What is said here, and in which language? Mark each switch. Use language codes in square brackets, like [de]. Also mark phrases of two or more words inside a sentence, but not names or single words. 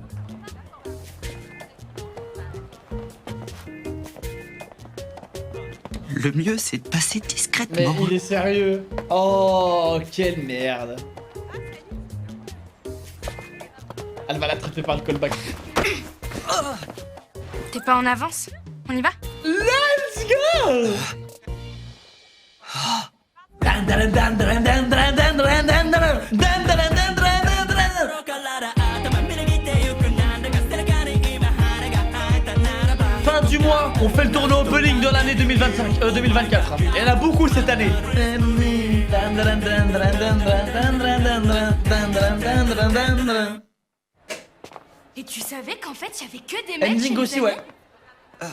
[fr] Le mieux, c'est de passer Mais discrètement. il est sérieux. Oh, quelle merde. Elle va l'attraper par le callback. T'es pas en avance? On y va? [en] Let's go. Dan dan dan dan dan dan dan dan dan dan dan dan dan dan dan. [ja] から頭みなぎってゆくなんだか背中に今花が咲いたならば [fr] Fin du mois, on fait le tournoi opening de l'année 2024. Il y en a beaucoup cette année. Et tu savais qu'en fait, il y avait que des mecs Ending chez aussi, les ouais. aliens?